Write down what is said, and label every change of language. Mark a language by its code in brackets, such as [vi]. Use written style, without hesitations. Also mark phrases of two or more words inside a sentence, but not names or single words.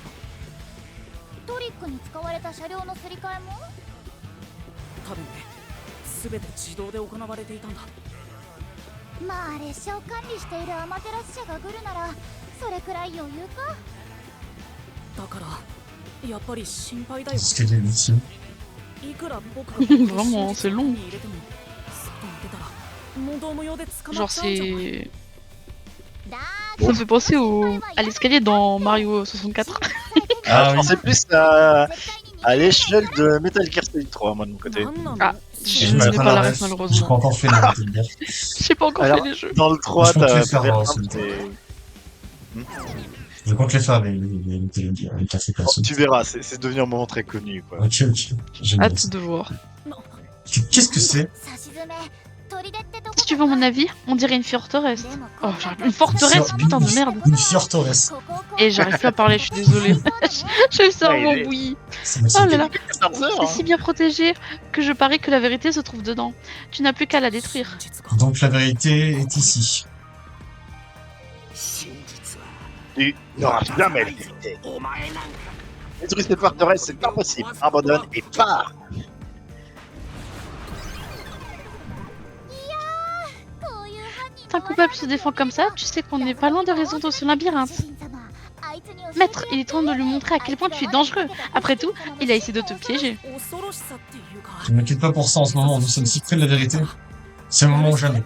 [ja] トリックに使われた車両のすり替えも多分ね、全て自動で行われていたんだ。まあ列車を管理しているアマテラス社が来るならそれくらい余裕か。だからやっぱり心配だよ。 [fr] Qu'est-ce qu'elle est ici? [ja] いくら僕が [fr] Vraiment, c'est long. [ja] に入れても外に出たら問答無用で捕ま [fr] Genre, [ja] っちゃうんじゃない？ [fr] c'est. Ça me fait penser à l'escalier dans Mario 64. Ah Je oui. pensais plus à l'échelle de Metal Gear Solid 3, moi de mon côté. [ja] なんなの？ [fr] Ah, Je je me n'ai pas pas la la ref. ref J'ai pas malheureusement. encore fait la Metal Gear. J'ai pas encore Alors, fait les jeux. Dans le 3, Je compte les t'as faire, vers celui-là. t'es- Je compte les faire avec les Metal Gear, avec café Oh, personne. tu verras, c'est devenu un moment très connu, quoi. Ok, ok. J'aime bien Hâte ça. de voir. Qu'est-ce que c'est? Si tu veux mon avis, on dirait une forteresse. Oh, j'arrive. Une forteresse, putain de merde. Une forteresse. Et j'arrive plus à parler, je suis désolée. J'ai le cerveau Ouais, bouilli. Ça m'a Oh là là. 14 heures, C'est si bien protégé que je parie que la vérité se trouve dedans. Tu n'as plus qu'à la détruire. [ja] 真実か [fr] Donc la vérité est ici. [ja] 真実は [fr] Tu n'auras jamais la vérité. [ja] お前なんか [fr] Détruire cette forteresse, c'est pas possible. Abandonne et pars. Quand un coupable se défend comme ça, tu sais qu'on n'est pas loin de résoudre ce labyrinthe. Maître, il est temps de lui montrer à quel point tu es dangereux. Après tout, il a essayé de te piéger. [ja] 恐ろしさっていうか [fr] Je ne m'inquiète pas pour ça en ce moment, nous sommes si près de la vérité. C'est le moment ou jamais.